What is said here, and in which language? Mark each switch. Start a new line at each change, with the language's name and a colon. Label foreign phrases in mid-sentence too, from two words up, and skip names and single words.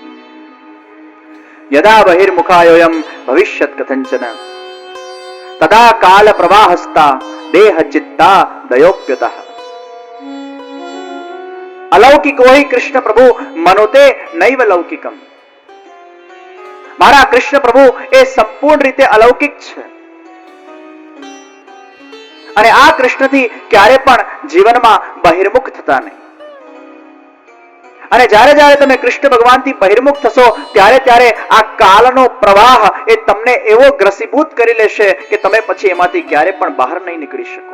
Sanskrit: यदा बहिर्मुखायोऽयं भविष्यत् कथञ्चन तदा काल प्रवाहस्ता देह चित्ता दयोप्युतः अलौकिको हि कृष्ण प्रभु मनुते नैव लौकिकम.
Gujarati: મારા કૃષ્ણ પ્રભુ એ સંપૂર્ણ રીતે અલૌકિક છે અને આ કૃષ્ણથી ક્યારે પણ જીવનમાં બહિર્મુખ થતા નહીં. અને જ્યારે જ્યારે તમે કૃષ્ણ ભગવાનથી બહિર્મુખ થશો ત્યારે ત્યારે આ કાલનો પ્રવાહ એ તમને એવો ગ્રસીભૂત કરી લેશે કે તમે પછી એમાંથી ક્યારે પણ બહાર નહીં નીકળી શકો.